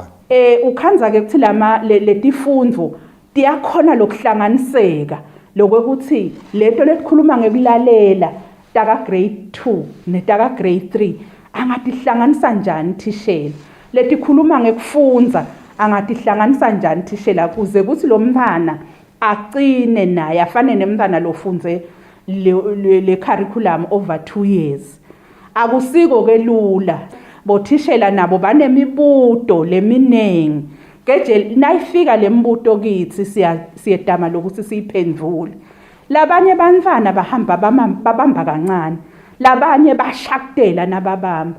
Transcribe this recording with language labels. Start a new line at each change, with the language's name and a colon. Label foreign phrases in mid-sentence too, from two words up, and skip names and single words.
Swati: Ukhanza ke kuthi letifundvo tiyakhona lokuhlanganiseka lokuthi lento lesikhuluma ngekulalela taka grade 2 netaka grade 3 angatihlanganisa njani thishela letikhuluma ngekufundza angatihlanganisa njani thishela kuze kuthi lo mntana aqine naye afane nemntana lofundze le curriculum
English: over 2 years.
Swati: Akusiko ke lula bothishela nabo banemibuto leminengi keje nayifika lembuto kithi siyedama lokuthi siyiphendvule. Labanye bantwana bahamba babamba kancane, labanye bashakutela nababamba.